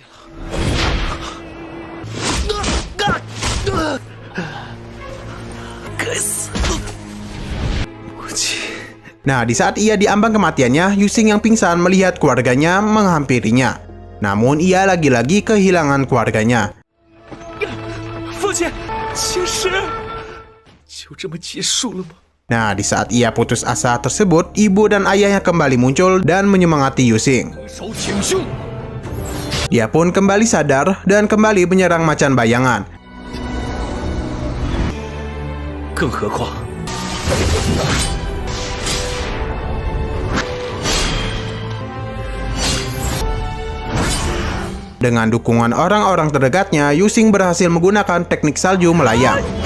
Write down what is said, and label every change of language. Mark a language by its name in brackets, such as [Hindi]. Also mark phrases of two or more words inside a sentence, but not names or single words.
[Indonesian] Nah, di saat ia diambang kematiannya, Yusing yang pingsan melihat keluarganya menghampirinya. Namun ia lagi-lagi kehilangan keluarganya. [Chinese] 去。其实就这么结束了吗？ [Indonesian] Nah, di saat ia putus asa tersebut, ibu dan ayahnya kembali muncul dan menyemangati Yusing. [Chinese] 手挺胸。 [Indonesian] Dia pun kembali sadar dan kembali menyerang macan bayangan. [Chinese] 更何况， [Indonesian] Dengan dukungan orang-orang terdekatnya, Yusing berhasil menggunakan teknik salju melayang.